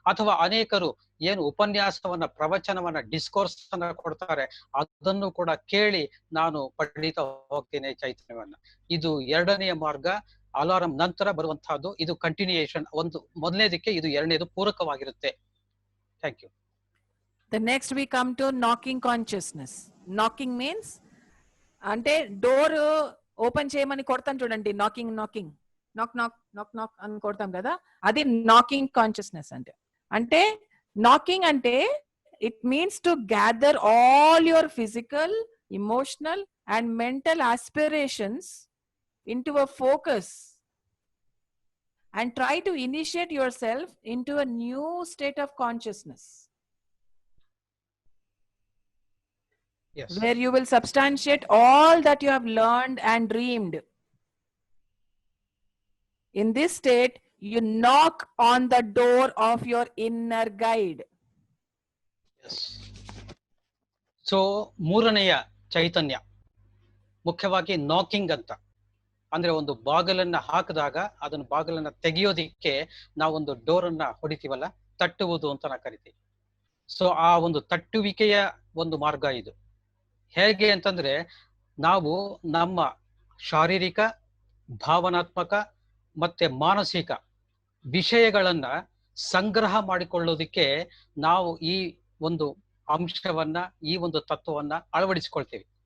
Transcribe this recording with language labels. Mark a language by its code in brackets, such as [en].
[kn] ಅಥವಾ ಅನೇಕರು ಏನು ಉಪನ್ಯಾಸವನ್ನ, ಪ್ರವಚನವನ್ನ, ಡಿಸ್ಕೋರ್ಸ್ ಅನ್ನ ಕೊಡ್ತಾರೆ, ಅದನ್ನು ಕೂಡ ಕೇಳಿ ನಾನು ಪಡೀತಾ ಹೋಗ್ತೇನೆ ಚೈತನ್ಯವನ್ನ. ಇದು ಎರಡನೆಯ ಮಾರ್ಗ. ಅಲಾರಂ ನಂತರ ಬರುವಂತಹದ್ದು ಇದು ಕಂಟಿನ್ಯೂಯೇಷನ್. ಒಂದು ಮೊದಲನೇದಕ್ಕೆ ಇದು ಎರಡನೇದು ಪೂರಕವಾಗಿರುತ್ತೆ. [en] Thank you. The next we come to knocking consciousness. Knocking means [te] ante [en] door open [te] చేయమని కొడతాం చూడండి, [en] knocking knocking knock knock knock knock [te] అని కొడతాం కదా, అది [en] knocking consciousness [te] అంటే [en] knocking అంటే it means to gather all your physical, emotional and mental aspirations into a focus and try to initiate yourself into a new state of consciousness. Yes. Where you will substantiate all that you have learned and dreamed. In this state, you knock on the door of your inner guide. Yes. So [kn] ಮೂರನೆಯ ಚೈತನ್ಯ ಮುಖ್ಯವಾಗಿ knocking ಅಂತ ಅಂದ್ರೆ ಒಂದು ಬಾಗಲನ್ನ ಹಾಕಿದಾಗ ಅದನ್ನ ಬಾಗಲನ್ನ ತೆಗೆಯೋದಿಕ್ಕೆ ನಾವೊಂದು ಡೋರನ್ನ ಹೊಡಿತೀವಲ್ಲ, ತಟ್ಟುವುದು ಅಂತ ನಾವು ಕರಿತೀವಿ. ಸೊ ಆ ಒಂದು ತಟ್ಟುವಿಕೆಯ ಒಂದು ಮಾರ್ಗ ಇದು. ಹೇಗೆ ಅಂತಂದ್ರೆ ನಾವು ನಮ್ಮ ಶಾರೀರಿಕ, ಭಾವನಾತ್ಮಕ ಮತ್ತೆ ಮಾನಸಿಕ ವಿಷಯಗಳನ್ನ ಸಂಗ್ರಹ ಮಾಡಿಕೊಳ್ಳೋದಿಕ್ಕೆ ನಾವು ಈ ಒಂದು ಅಂಶವನ್ನ, ಈ ಒಂದು ತತ್ವವನ್ನ ಅಳವಡಿಸಿಕೊಳ್ತೀವಿ.